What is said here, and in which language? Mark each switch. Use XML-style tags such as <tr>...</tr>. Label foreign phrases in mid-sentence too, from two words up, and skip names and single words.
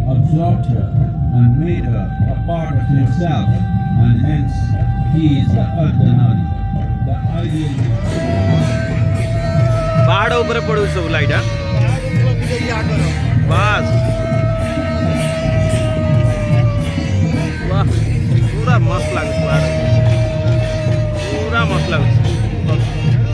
<en>absorbed her and made her a part of himself, and hence he is the Ardhanari, the ideal.</en> <hi>पहाड़ ऊपर पड़ू सब लाइट है बस वाह पूरा मस्त लगे पूरा मस्त लगे</hi>